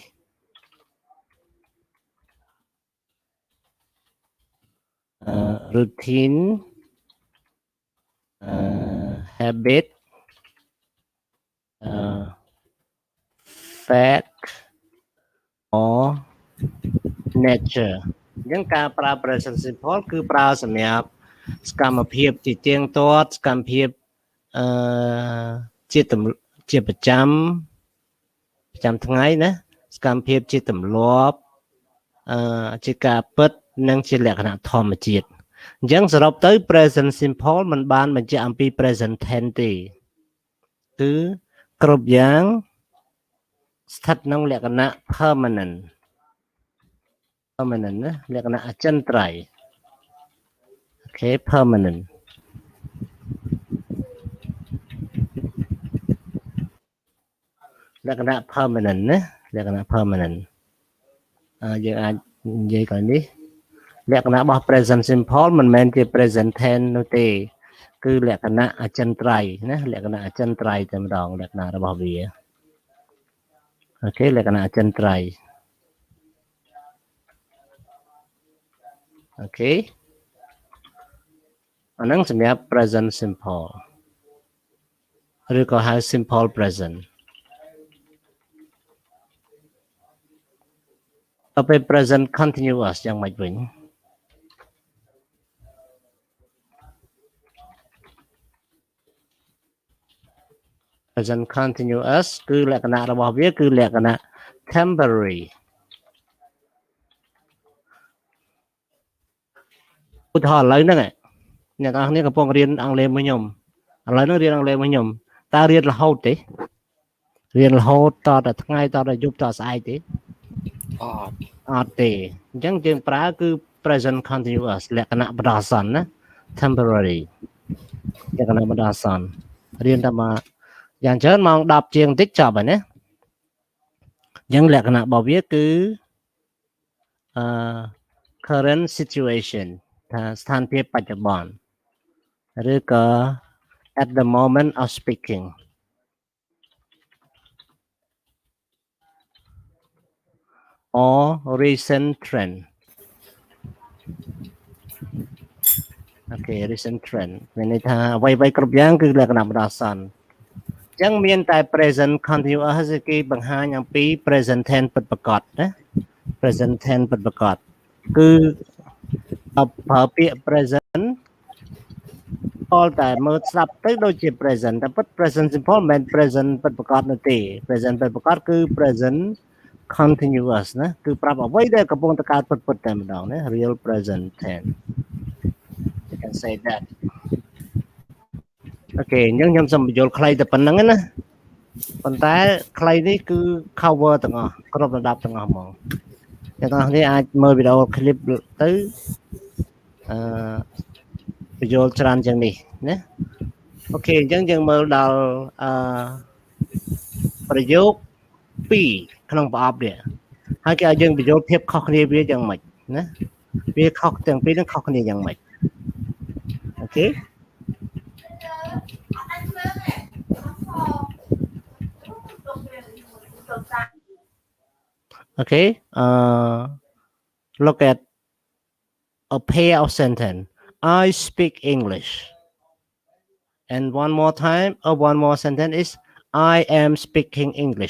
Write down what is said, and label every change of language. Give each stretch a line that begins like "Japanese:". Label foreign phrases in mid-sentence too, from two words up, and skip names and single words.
English: Routine, habit, fact, or nature
Khmer: អញ្ចឹងការប្រើ
English: present simple
Khmer: គឺប្រើសម្រាប់សកម្មភាពជាទៀងទាត់សកម្មភាព ជាប្រចាំថ្ងៃណាសកម្មភាពជាទម្លាប់ជាការពិតនិងជាលក្ខណៈធម្មជាតិអញ្ចឹងសរុបទៅ
English: present simple
Khmer: មិនបានបញ្ជាក់អំពី
English: present tense
Khmer: ទេគឺគ្រប់យ៉ាងស្ថិតក្នុងលក្ខណៈ permanent ណាលក្ខណៈអចិន្ត្រៃយ៍
English: Okay, permanent
Khmer: លក្ខណៈ permanent ណាលក្ខណៈ permanent យើងអាចនិយាយកន្លែងនេះលក្ខណៈរបស់
English: present simple
Khmer: មិនមែនជា
English: present tense
Khmer: នោះទេគឺលក្ខណៈអចិន្ត្រៃយ៍ណាលក្ខណៈអចិន្ត្រៃយ៍តែម្ដងលក្ខណៈរបស់វាអូខេលក្ខណៈអចិន្ត្រៃយ៍អូខេ អាហ្នឹងសម្រាប់
English: present simple
Khmer: ឬក៏ហៅ
English: simple present
Khmer: ទៅពេល
English: present continuous
Khmer: យ៉ាងម៉េចវិញ
English: present continuous
Khmer: គឺលក្ខណៈរបស់វាគឺលក្ខណៈ temporary ឧទាហរណ៍ឥឡូវហ្នឹងអ្នកនរគ្នាកំពុងរៀនអង់គ្លេសមួយខ្ញុំឥឡូវហ្នឹងរៀនអង់គ្លេសមួយខ្ញុំតើរៀ នរហូតទេរៀនរហូតតតែថ្ងៃតតែយប់តស្អែកទេអត់ទេអញ្ចឹងយើងប្រើគឺ
English: present continuous
Khmer: លក្ខណៈបណ្ដោះអាសន្នណា temporary លក្ខណៈបណ្ដោះអាសន្នរៀនតែមកយ៉ាងច្រើនម៉ោង10ជាងបន្តិចចប់ហើយណាยังលក្ខណៈរបស់វាគឺ
English: current situation
Khmer: ថាស្ថានភាពបច្ចុប្បន្នឬក៏
English: at the moment of speaking or recent trend
Khmer: អូខេ
English: recent trend
Khmer: មានន័យថាអ្វីៗគ្រប់យ៉ាងគឺលក្ខណៈបណ្ដោះអាសន្នអញ្ចឹងមាន តែ
English: present continuous
Khmer: គេបង្ហាញអំពី
English: present tense
Khmer: ពិតប្រាកដណា
English: present tense
Khmer: ពិតប្រាកដគឺប្រើពាក្យ present អល់តែមើលស្ដាប់ទៅដូចជា present តែពិត
English: present simple
Khmer: មិនមែន present ពិតប្រាកដនោះទេ present ពិតប្រាកដគឺ
English: present continuous
Khmer: ណាគឺប្រាប់អ្វីដែលកំពុងតែកើតពិតតែម្ដងណា
English: real present tense you can say that
Khmer: អូខេអញ្ចឹងខ្ញុំសូមបញ្យល់ខ្លីតែប៉ុណ្្នឹងណាប៉ុន្តែខ្លីនេះគឺ cover ទាំងអស់គ្រប់ระดับទាំងអស់ហ្មងអ្នកទាំងអស់នេះអាចមើលវីដេអូ clip ទៅ បញ្យល់ច្រើនជាងនេះណាអូខេអញ្ចឹងយើងមើលដល់ ប្រយោគ2ក្នុងប្រអប់នេះហើយគេឲ្យយើងបញ្យល់ភាពខុសគ្នាវាយ៉ាងម៉េចណាវាខុសទាំងពីរនឹងខុសគ្នាយ៉ាងម៉េចអូខេ
English: Okay, look at a pair of sentence. I speak English. And one more time, one more sentence is I am speaking English.